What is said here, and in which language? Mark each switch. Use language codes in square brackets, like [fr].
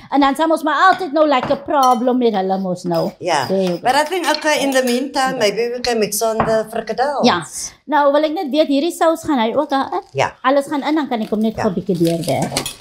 [af] En dan sal ons maar altyd nou like 'n problem met hulle mos nou. [en] Yeah. But I think okay, in the meantime, maybe we can mix on the frikadelles. [af] Ja. Nou wil ek net weet hierdie sous gaan hy ook daarin? Ja. Alles gaan in, dan kan ek hom net gou 'n bietjie deurwerk.